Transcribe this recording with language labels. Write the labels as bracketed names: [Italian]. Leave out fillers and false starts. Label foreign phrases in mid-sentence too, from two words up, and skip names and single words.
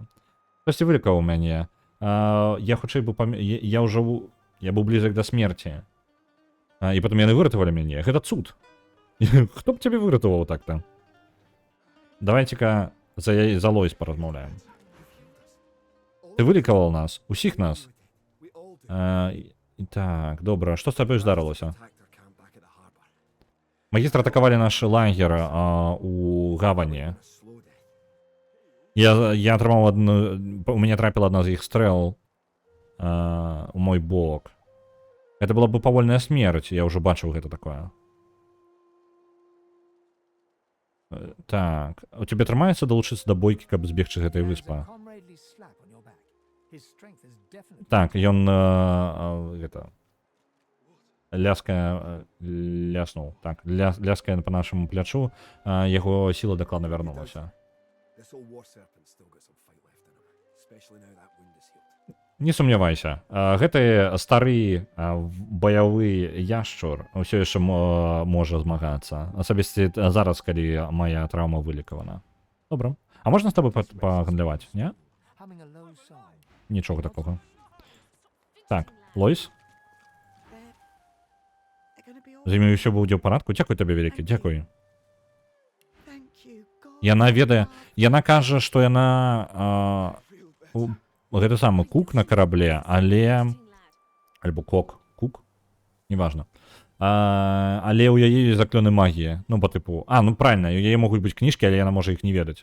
[Belarusian] Хтосьці вылікаваў мяне. Я хутчэй бы я ўжо я быў блізак да смерці. І потым яны выратавалі мяне. Гэта цуд. Хто б цябе выратаваў так-то? Давайте-ка за Лойс паразмаўляем. Ты вылікаваў нас, усіх нас. [English] we all do. [Belarusian] Так, добра, што з табою здарылася? [English] Attacked our camp back at the harbor. [Belarusian] Магістры атакавалі наш лагер у гавані. [English] A slow death. [Belarusian] Я атрымаў адну... У мяне трапіла адна з іх стрэл у мой бок. Гэта была бы павольная смерць, я ўжо бачыў гэта такое. Так, у цябе атрымаецца далучыцца да бойкі, каб збегчы гэтай [English] There's a [Belarusian] выспа? [English] comradely slap on your back. His strength is definitely [Belarusian] Так, ён гэта ляснуў. Так, ляскае па нашаму плячу, яго сіла дакладна вярнулася. [English] This old war serpent still got some fight left in him, especially now that wound is healed. [Belarusian] Не сумнявайся, гэты стары баявы яшчур ўсё яшчэ можа змагацца. Асабісці зараз, калі моя траўма вылікавана. Добра. А можна з табой пагандляваць, не? [English] Humming a low song. [Belarusian] Нічога такога. Так, Лойс, [English] They're gonna be all [Belarusian] з імі ўсё будзе ў парадку. Дзякуй табе вялікі, дзякуй. [English] Thank you, God. [Belarusian] Яна ведае, яна кажа, што яна гэта самы кук на карабле, але альбо кук, неважна. Але ў яе ёсць заклёны магіі, ну по тыпу, ну правильно, у яе могуць быць кніжкі, але яна можа іх не ведаць.